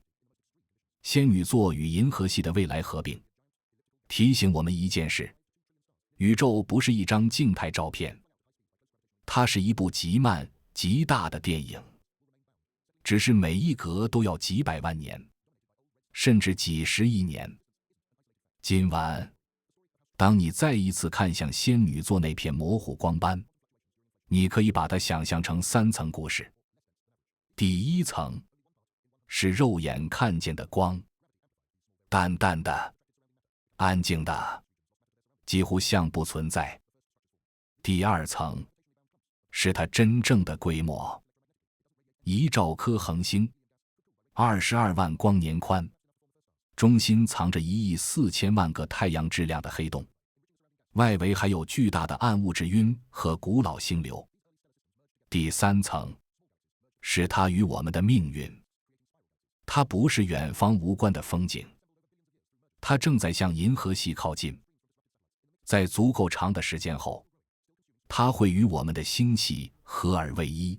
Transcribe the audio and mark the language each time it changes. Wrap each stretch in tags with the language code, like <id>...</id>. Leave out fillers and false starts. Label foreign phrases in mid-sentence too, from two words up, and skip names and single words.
<zh>仙女座與銀河系的未來合併，提醒我們一件事：宇宙不是一張靜態照片，它是一部極慢、極大的電影。只是每一格都要幾百萬年，甚至幾十億年。今晚，當你再一次看向仙女座那片模糊光斑，你可以把它想象成3層故事。第一層是肉眼看見的光，淡淡的、安靜的，幾乎像不存在。第二層是它真正的規模。1兆顆恆星，22萬光年寬，中心藏着1億4千萬個太陽質量的黑洞，外圍還有巨大的暗物質暈和古老星流。第3層是它與我們的命運，它不是遠方無關的風景，它正在向銀河系靠近， 在足夠長的時間後，它會與我們的星系合而為一。</zh>